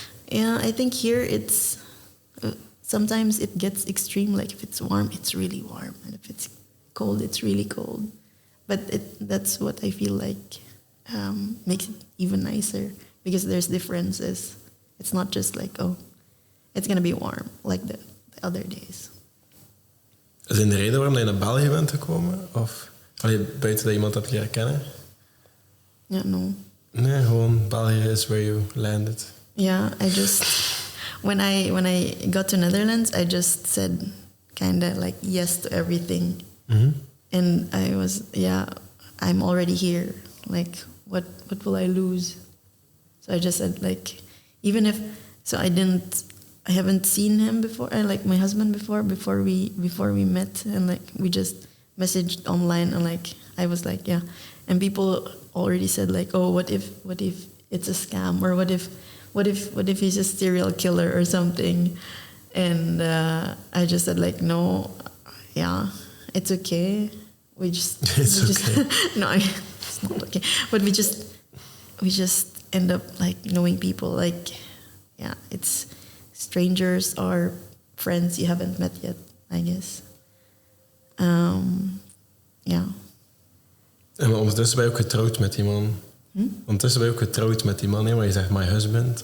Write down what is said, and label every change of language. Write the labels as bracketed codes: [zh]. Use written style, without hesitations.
[en] Yeah, I think here it's... sometimes it gets extreme, like if it's warm, it's really warm, and if it's cold, it's really cold. But that's what I feel like makes it even nicer, because there's differences. It's not just like, it's going to be warm, like the other days. [nl] Is dat de reden waarom je naar België bent gekomen? Of buiten dat iemand hebt leren kennen? [en] Yeah, no. [nl] Nee, gewoon België is [en] where you landed. Yeah, I just... When I got to Netherlands, I just said kind of like yes to everything. And I was, I'm already here. Like, what will I lose? So I just said, like, even if... So I haven't seen him before, like my husband before we met, and like we just messaged online, and like I was like, yeah, and people already said like, oh, what if it's a scam, or what if he's a serial killer or something, and I just said like, no, yeah, it's okay, okay. No, it's not okay, but we just end up like knowing people, like, yeah, it's strangers or friends you haven't met yet, I guess. Yeah. [nl] En ondertussen ben je ook getrouwd met die man. Ondertussen ben je ook getrouwd met die man, hè? Maar je zegt [en] my husband.